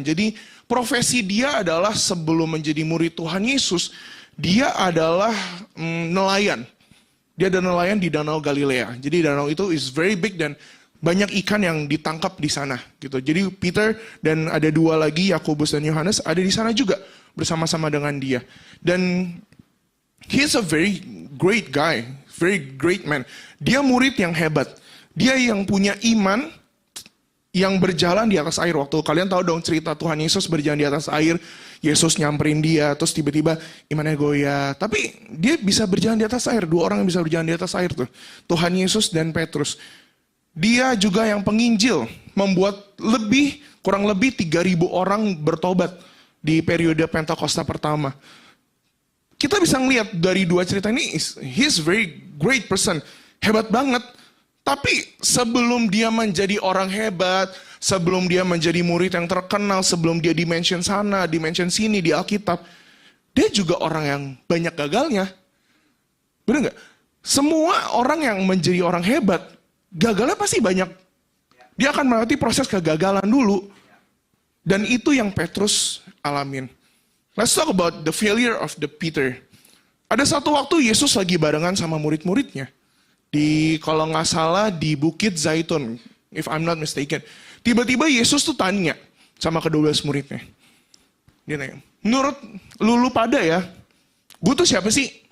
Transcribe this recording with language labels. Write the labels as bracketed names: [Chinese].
[Indonesian] Jadi profesi dia adalah sebelum menjadi murid Tuhan Yesus, dia adalah nelayan. Dia adalah nelayan di Danau Galilea. Jadi danau itu [English] is very big [Indonesian] dan banyak ikan yang ditangkap di sana gitu. Jadi Peter dan ada dua lagi, Yakobus dan Yohanes, ada di sana juga bersama-sama dengan dia. [English] Dan he's a very great guy, very great man. [Indonesian] Dia murid yang hebat. Dia yang punya iman yang berjalan di atas air. Waktu kalian tahu dong cerita Tuhan Yesus berjalan di atas air, Yesus nyamperin dia, terus tiba-tiba imannya goyah. Tapi dia bisa berjalan di atas air. Dua orang yang bisa berjalan di atas air tuh, Tuhan Yesus dan Petrus. Dia juga yang penginjil, membuat kurang lebih 3.000 orang bertobat di periode Pentakosta pertama. Kita bisa ngelihat dari dua cerita ini, [English] he's very great person, [Indonesian] hebat banget. Tapi sebelum dia menjadi orang hebat, sebelum dia menjadi murid yang terkenal, sebelum dia dimention sana, dimention sini di Alkitab, dia juga orang yang banyak gagalnya. Benar nggak? Semua orang yang menjadi orang hebat, gagalnya pasti banyak. Dia akan melewati proses kegagalan dulu. Dan itu yang Petrus alamin. [English] Let's talk about the failure of the Peter. [Indonesian] Ada satu waktu Yesus lagi barengan sama murid-muridnya. Kalau nggak salah di Bukit Zaitun, [English] if I'm not mistaken. [Indonesian] Tiba-tiba Yesus tuh tanya sama ke-12 muridnya. Dia nanya, menurut lu pada ya, gue tuh siapa sih?